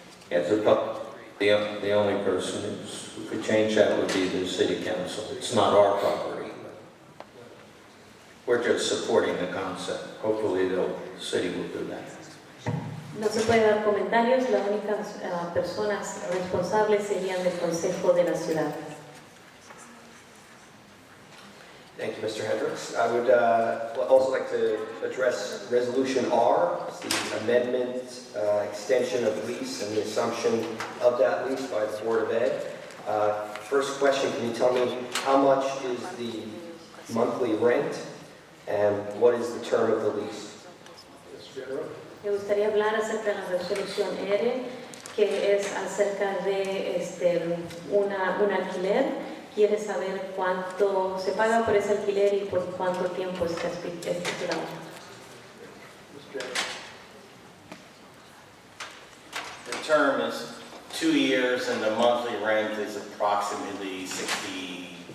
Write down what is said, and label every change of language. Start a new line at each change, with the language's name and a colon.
English: Yes, the only person who could change that would be the city council. It's not our property. We're just supporting the concept. Hopefully the city will do that.
Spanish: No se puede dar comentarios, las únicas personas responsables serían del Consejo de la Ciudad.
English: Thank you, Mr. Hendricks. I would also like to address Resolution R, the amendment, extension of lease and the assumption of that lease by the Board of Ed. First question, can you tell me how much is the monthly rent and what is the term of the lease?
Spanish: Me gustaría hablar acerca de la resolución R, que es acerca de un alquiler. Quiere saber cuánto se paga por ese alquiler y por cuánto tiempo está estipulado.
English: The term is 2 years and the monthly rent is approximately $60,000.